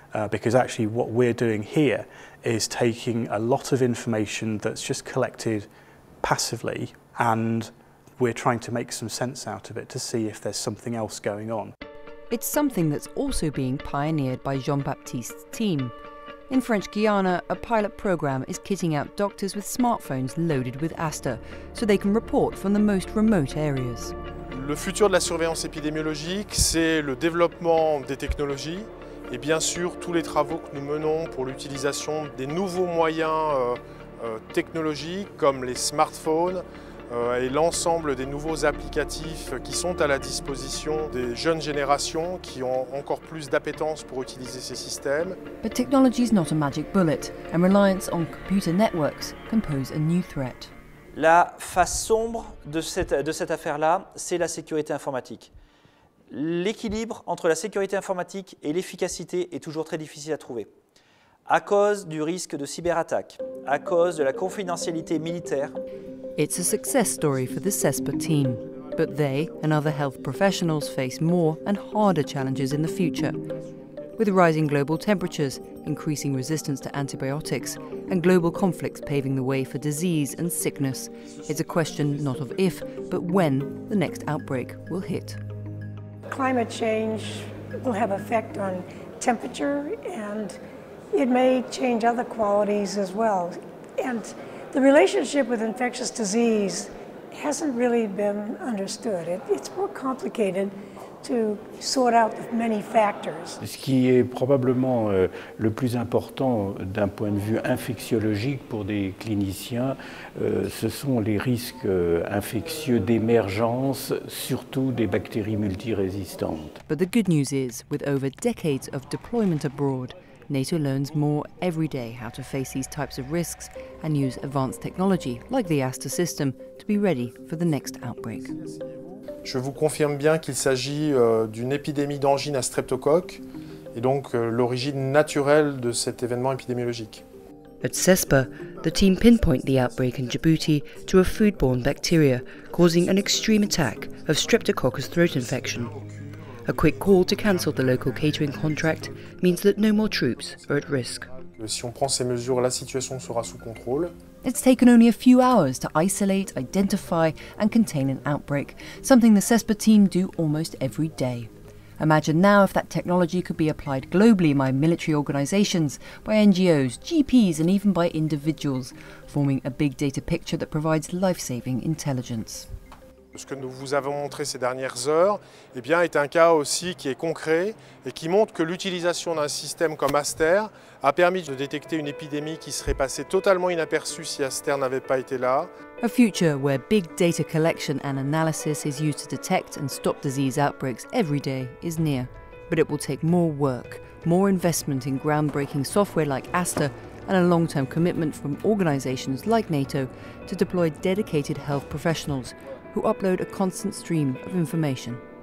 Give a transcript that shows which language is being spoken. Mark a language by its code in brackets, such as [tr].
[en] Because actually what we're doing here is taking a lot of information that's just collected passively, and we're trying to make some sense out of it to see if there's something else going on. It's something that's also being pioneered by Jean-Baptiste's team. In French Guiana, a pilot program is kitting out doctors with smartphones loaded with Aster, so they can report from the most remote areas. [fr] Le futur de la surveillance épidémiologique, c'est le développement des technologies et bien sûr tous les travaux que nous menons pour l'utilisation des nouveaux moyens technologiques comme les smartphones et l'ensemble des nouveaux applicatifs qui sont à la disposition des jeunes générations qui ont encore plus d'appétence pour utiliser ces systèmes. [en] But technology is not a magic bullet, and reliance on computer networks can pose a new threat. [fr] La face sombre de cette affaire-là, c'est la sécurité informatique. L'équilibre entre la sécurité informatique et l'efficacité est toujours très difficile à trouver. À cause du risque de cyberattaque, à cause de la confidentialité militaire. [en] It's a success story for the CESPA team, but they and other health professionals face more and harder challenges in the future. With rising global temperatures, increasing resistance to antibiotics, and global conflicts paving the way for disease and sickness, it's a question not of if, but when the next outbreak will hit. Climate change will have effect on temperature, and it may change other qualities as well. And the relationship with infectious disease hasn't really been understood. It's more complicated to sort out the many factors. [fr] Ce qui est probablement le plus important d'un point de vue infectiologique pour des cliniciens, ce sont les risques infectieux d'émergence, surtout des bactéries multirésistantes. [en] But the good news is, with over decades of deployment abroad, NATO learns more every day how to face these types of risks and use advanced technology like the Aster system to be ready for the next outbreak. [fr] Je vous confirme bien qu'il s'agit d'une épidémie d'angine à streptocoque et donc l'origine naturelle de cet événement épidémiologique. [en] At CESPA, the team pinpoint the outbreak in Djibouti to a foodborne bacteria causing an extreme attack of Streptococcus throat infection. A quick call to cancel the local catering contract means that no more troops are at risk. [fr] Si on prend ces mesures, la situation sera sous contrôle. [en] It's taken only a few hours to isolate, identify and contain an outbreak, something the CESPA team do almost every day. Imagine now if that technology could be applied globally by military organisations, by NGOs, GPs and even by individuals, forming a big data picture that provides life-saving intelligence. [fr] Ce que nous vous avons montré ces dernières heures est un cas aussi qui est concret et qui montre que l'utilisation d'un système comme Aster a permis de détecter une épidémie qui serait passée totalement inaperçue si Aster n'avait pas été là. [en] A future where big data collection and analysis is used to detect and stop disease outbreaks every day is near. But it will take more work, more investment in groundbreaking software like Aster, and a long-term commitment from organisations like NATO to deploy dedicated health professionals who upload a constant stream of information.